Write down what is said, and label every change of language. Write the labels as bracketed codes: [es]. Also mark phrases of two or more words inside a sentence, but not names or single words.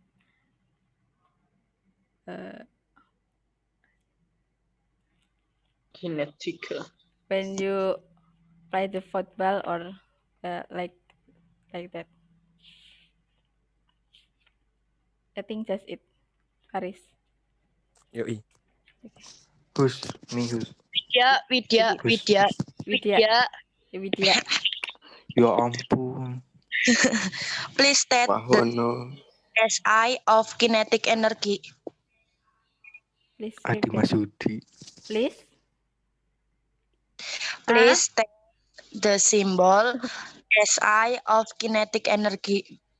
[en] Kinetic. when you play the football or like that. I think that's it. Faris. Yoi. Hus. Widya. Widya. [id] Ya ampun. [en] Please state the Wahono. SI of kinetic energy. Please Adi repeat. Masudi. Please. Please state the symbol SI of kinetic energy.